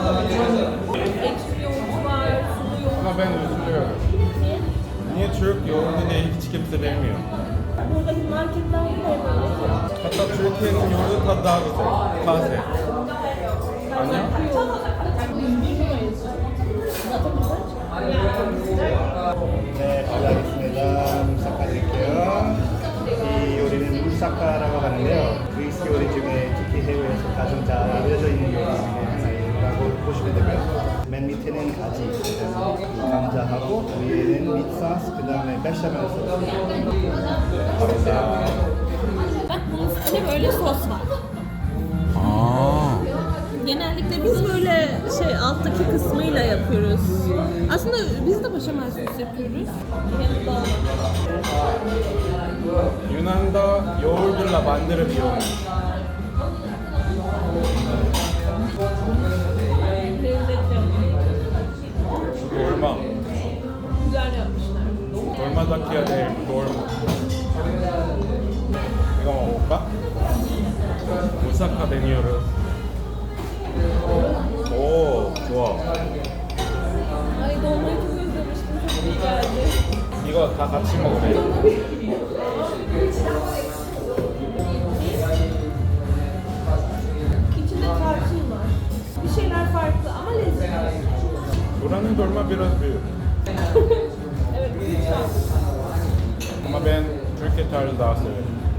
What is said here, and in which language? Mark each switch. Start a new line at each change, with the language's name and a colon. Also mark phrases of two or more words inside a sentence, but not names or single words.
Turkish: Ekşi yoğurt var, sulu yoğurt. Ama ben üzülüyorum. Niye? Niye Türk yoğurdu diye hiç kimse bilmiyor. Buradaki marketlerde de böyle. Hatta Türkiye'nin yoğurdu tadı daha güzel. Taze. Anne? Bilmiyoruz. Zaten güzel.
Korean: 네, 알겠습니다. 무사카 드릴게요. 이 요리는 무사카라고 하는데요. 그리스 요리 중에 특히 해외에서 가장 잘 알려져 있는 요리 중에 하나라고 보시면 되고요. 맨 밑에는 가지, 그다음에 이 감자하고 위에는 밑소스, 그다음에 베샤멜 소스.
Turkish: Bak bunun üstünde böyle sos var. Aa. Genellikle biz böyle şey alttaki kısmıyla yapıyoruz. Aslında biz de başamel sos yapıyoruz. Yanında Yunan'da yoğurduyla bandırabiliyormuş. lezzetli. Dolma. Güzel yapmışlar. Dolmadaki değil, dolma.
Korean: 이거 먹어볼까?
Turkish: 무사카 deniyoruz. Oo, 좋아. Ay dolmayı çok özlemiştim. Çok iyi geldi.
Korean: 이거 다 같이 먹으래.
Turkish: İçinde tarçın var. Bir şeyler farklı ama lezzetli. Buranın dolma biraz büyük. Evet, lütfen. Ama ben Türkiye tarzı daha severim.